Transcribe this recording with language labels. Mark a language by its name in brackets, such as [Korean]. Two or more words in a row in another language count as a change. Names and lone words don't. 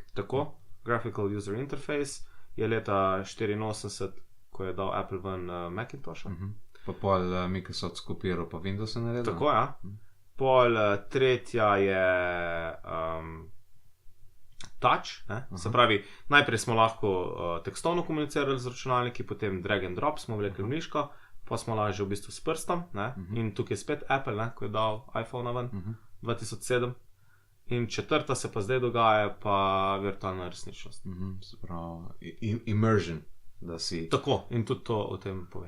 [Slovenian] Tako, [English] Graphical User Interface, [Slovenian] je leta 84, ko je dal Apple ven Macintosha. Pa pol Microsoft skopiral pa Windows je naredil. Tako, ja. Pol tretja je Touch, ne? Se pravi, najprej smo lahko tekstovno komunicirali z računalniki, potem [English] drag and drop [Slovenian] smo vlekli v miško, pa smo lažje v bistvu s prstom, ne? In tukaj je spet Apple, ne? Ko je dal iPhone ven 2007. In četrta se pa zdaj dogaja, pa virtualna resničnost. Se pravi, immersion, da si... Tako, in tudi to o tem pove.